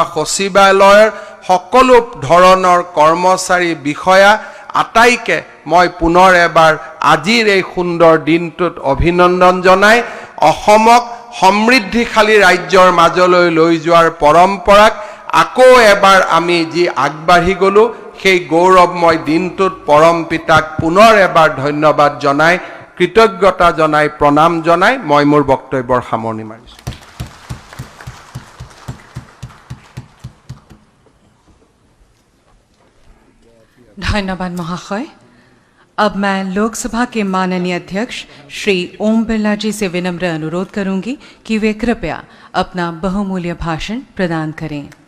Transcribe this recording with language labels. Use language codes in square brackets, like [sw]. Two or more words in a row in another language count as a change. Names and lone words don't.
[as] সচিবালয়ৰ সকলো ধৰণৰ কৰ্মচাৰী, বিষয়া আটাইকে মই পুনৰ এবাৰ আজিৰ এই সুন্দৰ দিনটোত অভিনন্দন জনাই অসমক সমৃদ্ধিশালী ৰাজ্যৰ মাজলৈ লৈ যোৱাৰ পৰম্পৰাক আকৌ এবাৰ আমি যি আগবাঢ়ি গ'লোঁ, সেই গৌৰৱময় দিনটোত পৰম পিতাক পুনৰ এবাৰ ধন্যবাদ জনাই, কৃতজ্ঞতা জনাই, প্ৰণাম জনাই মই মোৰ বক্তব্যৰ সামৰণি মাৰিছোঁ। [hi] धन्यवाद महाशय। अब मैं लोकसभा के माननीय अध्यक्ष श्री ओम बिरला जी से विनम्र अनुरोध करूंगी कि वे कृपया अपना बहुमूल्य भाषण प्रदान करें।